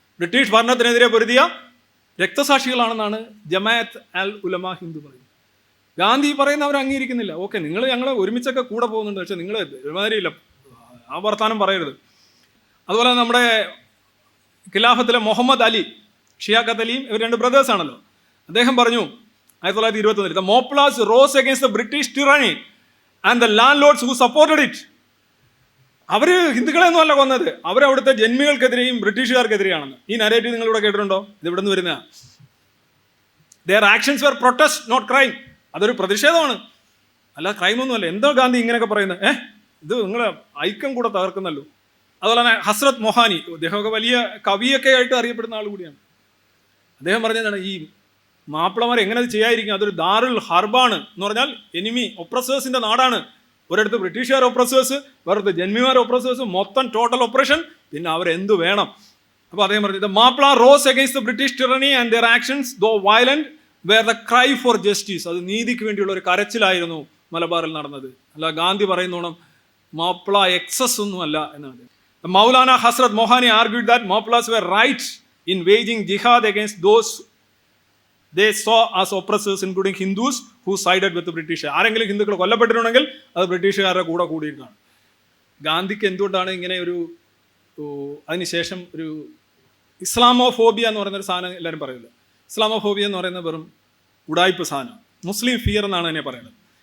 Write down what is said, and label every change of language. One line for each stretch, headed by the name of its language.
Malayalam: British ഭരണത്തിനെതിരെ പൊരുതിയ രക്തസാക്ഷികളാണെന്നാണ് ജമാഅത്ത് അൽ ഉലമ ഹിന്ദു പറയുന്നത്. ഗാന്ധി പറയുന്ന അവർ അംഗീകരിക്കുന്നില്ല. ഓക്കെ, നിങ്ങൾ ഞങ്ങൾ ഒരുമിച്ചൊക്കെ കൂടെ പോകുന്നുണ്ട്, പക്ഷെ നിങ്ങൾ ഒരുമാതിരിയില്ല, ആ വർത്താനം പറയരുത്. അതുപോലെ നമ്മുടെ ഖിലാഫത്തിലെ മുഹമ്മദ് അലി, ഷിയാഖത്ത് അലിയും ഇവർ 2 ബ്രദേഴ്സ് ആണല്ലോ. അദ്ദേഹം പറഞ്ഞു
English: 1921 the Moplas rose against the British tyranny and the landlords who supported it.
Malayalam: അവര് ഹിന്ദുക്കളെയൊന്നും അല്ല കൊന്നത്, അവരവിടുത്തെ ജന്മികൾക്കെതിരെയും ബ്രിട്ടീഷുകാർക്കെതിരെയാണെന്ന്. ഈ നരേറ്റീവ് നിങ്ങളിവിടെ കേട്ടിട്ടുണ്ടോ? ഇത് ഇവിടെ നിന്ന് വരുന്ന
English: their actions were protest not crime.
Malayalam: അതൊരു പ്രതിഷേധമാണ്, അല്ല ക്രൈമൊന്നുമല്ല. എന്തോ ഗാന്ധി ഇങ്ങനെയൊക്കെ പറയുന്നത്? ഇത് നിങ്ങളെ ഐക്യം കൂടെ തകർക്കുന്നല്ലോ. അതുപോലെ തന്നെ ഹസ്രത്ത് മൊഹാനി, അദ്ദേഹമൊക്കെ വലിയ കവിയൊക്കെ ആയിട്ട് അറിയപ്പെടുന്ന ആൾ കൂടിയാണ്. അദ്ദേഹം പറഞ്ഞതാണ്, ഈ മാപ്പിളമാർ എങ്ങനെ അത് ചെയ്യാതിരിക്കും, അതൊരു ദാറുൽ ഹർബാണ് എന്ന് പറഞ്ഞാൽ എനിമി ഒപ്രസേഴ്സിന്റെ നാടാണ്. ഒരിടത്ത് ബ്രിട്ടീഷുകാർ ഒപ്രസേഴ്സ്, വേറൊരു ജന്മിമാർ ഒപ്രസേഴ്സ്, മൊത്തം ടോട്ടൽ ഒപ്പറേഷൻ, പിന്നെ അവരെന്തു വേണം. അപ്പോൾ അദ്ദേഹം പറഞ്ഞു,
English: The Mappila rose against the British tyranny and their actions though violent were the cry for justice.
Malayalam: അത് നീതിക്ക് വേണ്ടിയുള്ള ഒരു കരച്ചിലായിരുന്നു മലബാറിൽ നടന്നത്. അല്ല ഗാന്ധി പറയുന്നോണം മാപ്ല എക്സസ് ഒന്നും അല്ല എന്നാണ്.
English: Maulana Hasrat Mohani argued that Mappilas were right in waging jihad against those they saw as oppressors, including Hindus who sided with the British.
Malayalam: ആരെങ്കിലും ഹിന്ദുക്കൾ കൊല്ലപ്പെട്ടിട്ടുണ്ടെങ്കിൽ അത് ബ്രിട്ടീഷുകാരുടെ കൂടെ കൂടിയിട്ടാണ്. ഗാന്ധിക്ക് എന്തുകൊണ്ടാണ് ഇങ്ങനെ ഒരു അതിനുശേഷം ഒരു ഇസ്ലാമോഫോബിയ എന്ന് പറയുന്നൊരു സാധനം എല്ലാവരും പറയില്ല. ഇസ്ലാമോഫോബിയ എന്ന് പറയുന്നത് വെറും ഉടായ്പ സാധനം, മുസ്ലിം ഫിയർ എന്നാണ് എന്നെ പറയുന്നത്.